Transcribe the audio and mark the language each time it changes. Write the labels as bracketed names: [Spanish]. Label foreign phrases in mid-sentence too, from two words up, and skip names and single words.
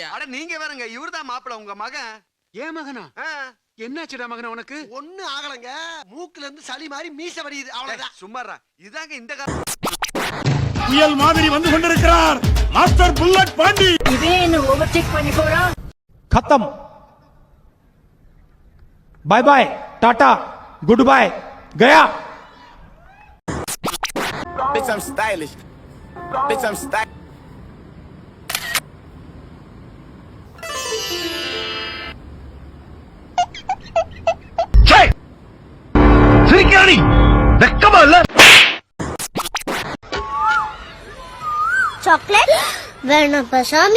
[Tamil] அட நீங்க வேறங்க, இவர்தான் மாப்பிள்ளை உங்க மகன். ஏன் மகனா? என்னாச்சுடா மகனா உனக்கு? ஒண்ணு ஆகலங்க, மூக்குல இருந்து சளி மாதிரி மீச வடியுது, அவ்வளவுதான். சும்மாறா, இதாங்க இந்த புயல் மாதிரி வந்து கொண்டிருக்கிறார் மாஸ்டர் புல்லட் பாண்டி. இதே என்ன ஓவர்டேக் பண்ணி போறா. [English] खत्म, bye bye, tata, good bye, गया. Bitch, I'm stylish. Bitch, I'm stylish. [Tamil] சிரிக்கானி வெக்கமா இல்ல? சாக்லேட் வேணாப்பா சாமி.